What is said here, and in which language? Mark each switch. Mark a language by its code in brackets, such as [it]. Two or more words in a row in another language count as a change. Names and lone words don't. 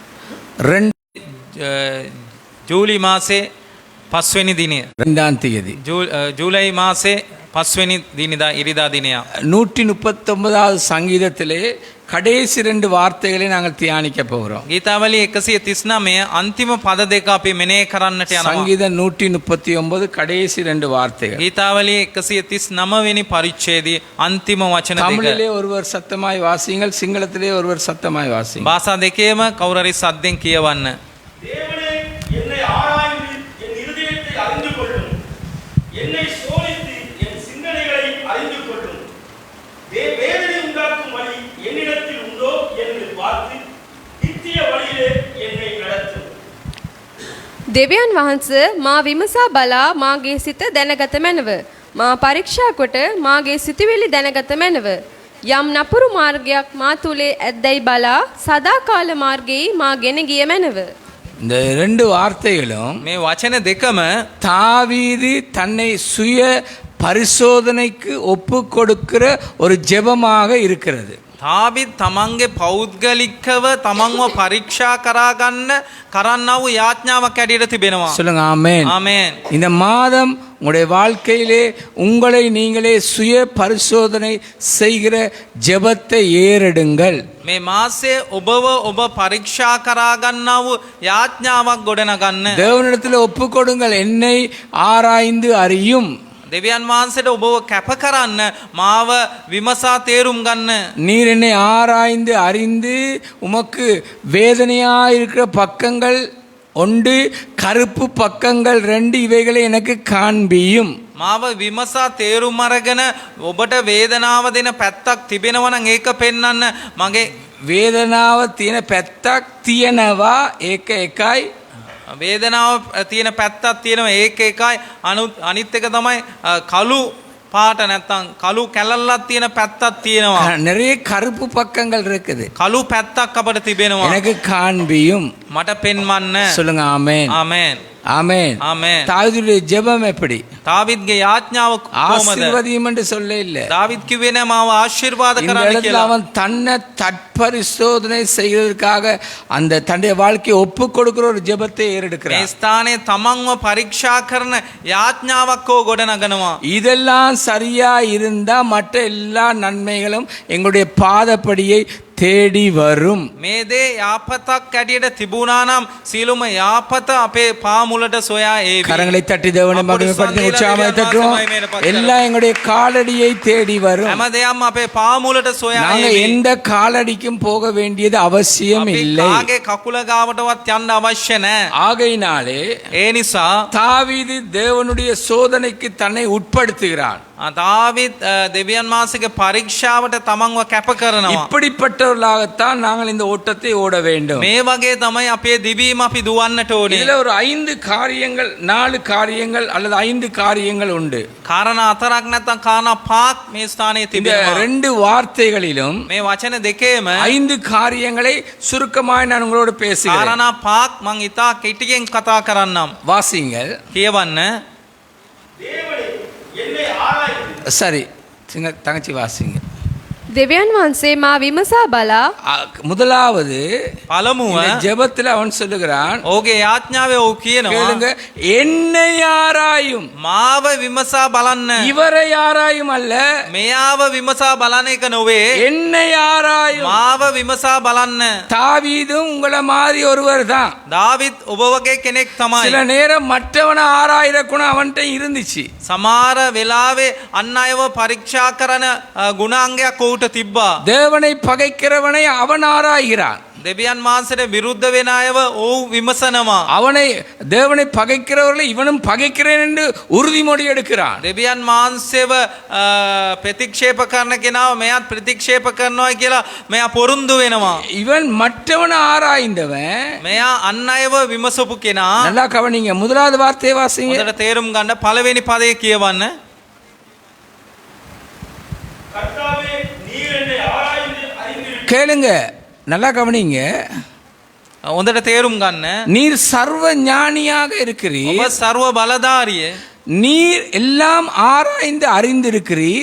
[si] ජූලි මාසේ 5 වෙනි දිනය. [ta] 2ஆம் தேதி. [si] ජූලයි මාසේ 5 වෙනි දිනදා ඉරිදා දිනය. [ta] 139வது சங்கீதத்திலே கடைசி 2 வார்த்தைகளை நாங்கள் தியானிக்க போகிறோம். [si] ගීතාවලිය 139 අන්තිම පද දෙක අපි මෙනෙහි කරන්නට යනවා. [ta] சங்கீதம் 139 கடைசி 2 வார்த்தைகள். [si] ගීතාවලිය 139 වෙනි පරිච්ඡේදයේ අන්තිම වචන දෙක. [ta] தமிழிலே ஒருவர் சத்தமாய் வாசியுங்கள், சிங்களத்திலே ஒருவர் சத்தமாய் வாசியுங்கள். [si] භාෂා දෙකේම කවුරු හරි සද්දෙන් කියවන්න. [ta] தேவனே என்னை ஆராய்ந்து என் இருதயத்தை அறிந்து கொள்ளும், என்னை சோதித்து என் சிந்தனைகளை அறிந்து கொள்ளும். வேதனை உண்டாக்கும் வழி என்னிடத்தில் உண்டோ என்று பார்த்து நித்திய வழியிலே என்னை நடத்தும். [si] දෙවියන් වහන්සේ මා විමසා බලා මාගේ සිත දැනගත මැනව. මා පරීක්ෂා කොට මාගේ සිතුවිලි දැනගත මැනව. යම් නපුරු මාර්ගයක් මා තුලේ ඇද්දැයි බලා සදාකාල මාර්ගයේ මා ගෙන ගිය මැනව. [ta] இந்த 2 வார்த்தைகளும் [si] මේ වචන දෙකම [ta] தாவீது தன்னை சுய பரிசோதனைக்கு ஒப்பு கொடுக்கிற ஒரு ஜெபமாக இருக்கிறது. [si] තාබිත් තමන්ගේ පෞද්ගලිකව තමන්ව පරීක්ෂා කරන්නා වූ යාඥාවක් ඇටියට තිබෙනවා. [ta] சொல்லுங்க ஆமென். [si] ආමේන්. [ta] இந்த மாதம் உங்களுடைய வாழ்க்கையிலே உங்களை நீங்களே சுய பரிசோதனை செய்கிற ஜெபத்தை ஏறெடுங்கள். [si] මේ මාසයේ ඔබ පරීක්ෂා කරගන්නා වූ යාඥාවක් ගොඩනගන්න. [ta] தேவனிடத்தில் ஒப்பு கொடுங்கள். என்னை ஆராய்ந்து அறியும். [si] දෙවියන් වහන්සේට ඔබව කැප කරන්න, මාව විමසා තේරුම් ගන්න. [ta] நீர் என்னை ஆராய்ந்து அறிந்து உமக்கு வேதனையா இருக்கிற பக்கங்கள் 1, கருப்பு பக்கங்கள் 2, இவைகளை எனக்கு காண்பியும். [si] මාව විමසා තේරුම් අරගෙන ඔබට වේදනාව දෙන පැත්තක් තිබෙනවා නම් ඒක පෙන්වන්න. මගේ වේදනාව තියෙන පැත්තක් තියෙනවා, ඒක එකයි. වේදනාව තියෙන පැත්තක් තියෙනවා, ඒක එකයි. අනිත් එක තමයි කළු පාට නැත්තම් කළු කැලල්ලක් තියෙන පැත්තක් තියෙනවා. [ta] நிறைய கருப்பு பக்கங்கள் இருக்குது. [si] කළු පැත්තක් අපිට තිබෙනවා. [ta] எனக்கு காண்பியும். [si] මට පෙන්වන්න. [ta] சொல்லுங்க ஆமென். [si] ආමේන්. [ta] ஆமென். [si] ආමේன். [ta] தாவீதுடைய ஜெபம் எப்படி? [si] දාවිද්ගේ යාඥාව කොහොමද? [ta] ஆசீர்வதியும் என்று சொல்ல இல்ல. [si] දාවිද් කිව්වේ නෑ මාව ආශිර්වාද [ta] இந்த [si] කරන්න [ta] இடத்துல [si] කියලා. [ta] அவன் தன்னை தற்பரிசோதனை செய்வதற்காக அந்த தன்னுடைய வாழ்க்கையை ஒப்பு கொடுக்கிற ஒரு ஜெபத்தை [si] මේ [ta] ஏறெடுக்கிறான். [si] ස්ථානයේ තමන්ව පරීක්ෂා කරන යාඥාවක් ගොඩනගනවා. [ta] இதெல்லாம் சரியா இருந்தா மற்ற எல்லா நன்மைகளும் எங்களுடைய பாதப்படியை தேடி வரும். [si] මේ දේ යාපතක් ඇටියට තිබුණා නම් සීලුම යාපත අපේ පාමුලට සොයා ඒවි. [ta] கரங்களை தட்டி தேவனை மகிமைப்படுத்தி உற்சாகமாய் தட்டுவோம். எல்லாம் எங்களுடைய காலடியை தேடி வரும். [si] හැම දෙයක්ම අපේ පාමුලට සොයා [ta] நாங்க [si] ඒවි. [ta] எந்த காலடிக்கும் போக வேண்டியது அவசியம் [si] අපි [ta] இல்லை. [si] කාගේ කකුල ගාවටවත් යන්න අවශ්‍ය නැහැ. [ta] ஆகையினாலே [si] ඒ නිසා [ta] தாவீது தேவனுடைய சோதனைக்கு தன்னை உட்படுத்துகிறான். [si] දාවිද් දෙවියන් වහන්සේගේ පරීක්ෂාවට තමන්ව කැප කරනවා. [ta] இப்படிப்பட்டவர்களாகத்தான் நாங்கள் இந்த ஓட்டத்தை ஓட வேண்டும். [si] මේ වගේ තමයි අපේ දිවීම අපි දුවන්නට ඕනේ. [ta] இதுல ஒரு 5 காரியங்கள் 4 காரியங்கள் அல்லது 5 காரியங்கள் உண்டு. [si] කාරණා 4ක් නැත්නම් කාරණා 5ක් මේ ස්ථානයේ [ta] இந்த [si] තිබෙනවා. [ta] 2 வார்த்தைகளிலும் [si] මේ වචන දෙකේම [ta] 5 காரியங்களை சுருக்கமாய் நான் உங்களோடு பேசுகிறேன். [si] කාරණා 5ක් මං ඉතා කෙටියෙන් කතා කරන්නම්. [ta] வாசிங்கள். [si] කියවන්න. [ta] தேவனே என்னை ஆராய்ந்து. சரி, தங்கச்சி வாசிங்க. [si] දෙවියන් වහන්සේ මා විමසා බලා [ta] முதலாவது [si] පළමුව [ta] இந்த ஜெபத்தில் அவன் சொல்லுகிறான், [si] ඔහුගේ යාඥාවේ ඔහු කියනවා [ta] கேளுங்க, என்னை ஆராயும். [si] මාව විමසා බලන්න. [ta] இவரை ஆராயும் அல்ல, [si] මෙයාව විමසා බලන එක නොවේ. [ta] என்னை ஆராயும். [si] මාව විමසා බලන්න. [ta] தாவீதும் உங்களை மாதிரி ஒருவர் தான். [si] දාවිත් ඔබ වගේ කෙනෙක් තමයි. [ta] சில நேரம் மற்றவனை ஆராயிர குணம் அவன்கிட்ட இருந்துச்சு. [si] සමහර වෙලාවේ අන් අයව පරීක්ෂා කරන ගුණාංගයක් ඔහුට තිබ්බා. [ta] தேவனை பகைக்கிறவனை அவன் ஆராய்கிறான். [si] දෙවියන් වහන්සේට විරුද්ධ වෙන අයව ඔහු විමසනවා. [ta] அவனை தேவனை பகைக்கிறவர்களை இவனும் பகைக்கிறேன் என்று உறுதிமொழி எடுக்கிறான். [si] දෙවියන් වහන්සේව ප්‍රතික්ෂේප කරන කෙනාව මෙයාත් ප්‍රතික්ෂේප කරනවා කියලා මෙයා පොරුන්දු වෙනවා. [ta] இவன் மற்றவனை ஆராய்ந்தவன். [si] මෙයා අන් අයව විමසපු කෙනා. [ta] நல்லா கவனிங்க. முதலாவது வார்த்தையை வாசிங்க. [si] හොඳට තේරුම් ගන්න පළවෙනි පදේ කියවන්න. [ta] கர்த்தாவே நீர் என்னை ஆராய்ந்து அறிந்திருக்கிறீர். கேளுங்க, நல்லா கவனிங்க. [si] හොඳට තේරුම් ගන්න. [ta] நீர் சர்வ ஞானியாக இருக்கிறீர். [si] ඔබ ਸਰව බලධාරිය. [ta] நீர் எல்லாம் ஆராய்ந்து அறிந்திருக்கிறீர்.